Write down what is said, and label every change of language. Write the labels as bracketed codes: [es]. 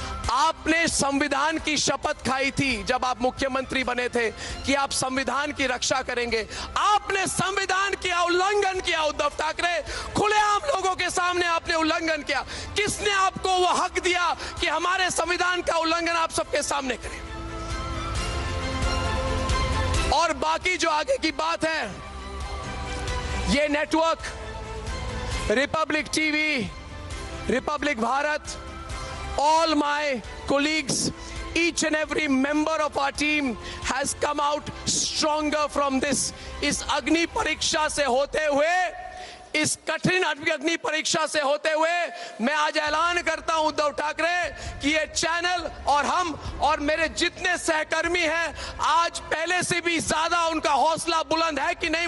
[hi] आपने संविधान की शपथ खाई थी जब आप मुख्यमंत्री बने थे कि आप संविधान की रक्षा करेंगे। आपने संविधान का उल्लंघन किया उद्धव ठाकरे, खुलेआम लोगों के सामने आपने उल्लंघन किया। किसने आपको वो हक दिया कि हमारे संविधान का उल्लंघन आप सबके सामने करें? और बाकी जो आगे की बात है, ये network Republic TV, Republic Bharat, [en] all my colleagues, each and every member of our team has come out stronger from this. [hi] इस अग्नि परीक्षा से होते हुए, इस कठिन अग्नि परीक्षा से होते हुए मैं आज ऐलान करता हूं उद्धव ठाकरे कि ये चैनल और हम और मेरे जितने सहकर्मी हैं, आज पहले से भी ज्यादा उनका हौसला बुलंद है कि नहीं?